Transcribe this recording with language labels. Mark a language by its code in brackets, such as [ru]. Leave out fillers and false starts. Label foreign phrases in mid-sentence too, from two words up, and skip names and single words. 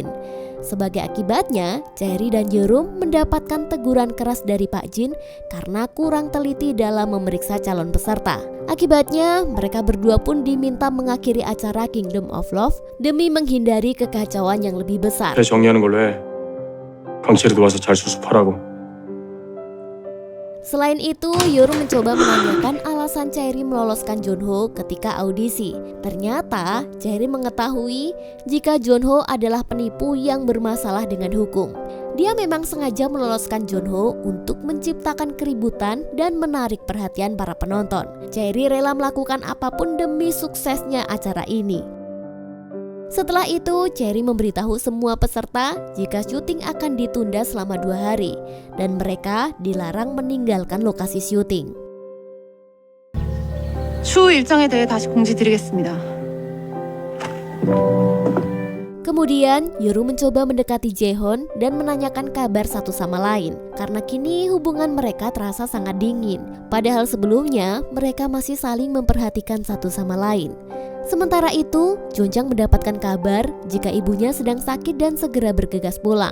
[id] Sebagai akibatnya, Chaeri dan Yeorum mendapatkan teguran keras dari Pak Jin karena kurang teliti dalam memeriksa calon peserta. Akibatnya, mereka berdua pun diminta mengakhiri acara Kingdom of Love demi menghindari kekacauan yang lebih besar. [ko] 그래 정리하는 걸로 해. 강철이도 와서 잘 수습하라고. [id] Selain itu, Yeorum mencoba menanyakan alasan Chaeri meloloskan Junho ketika audisi. Ternyata, Chaeri mengetahui jika Junho adalah penipu yang bermasalah dengan hukum. Dia memang sengaja meloloskan Junho untuk menciptakan keributan dan menarik perhatian para penonton. Chaeri rela melakukan apapun demi suksesnya acara ini. Setelah itu, Chaeri memberitahu semua peserta jika syuting akan ditunda selama 2 hari dan mereka dilarang meninggalkan lokasi syuting. [ko] 추후 일정에 대해 다시 공지드리겠습니다. [id] Kemudian, Yeorum mencoba mendekati Jaehyun dan menanyakan kabar satu sama lain karena kini hubungan mereka terasa sangat dingin. Padahal sebelumnya, mereka masih saling memperhatikan satu sama lain. Sementara itu, Jonjang mendapatkan kabar jika ibunya sedang sakit dan segera bergegas pulang.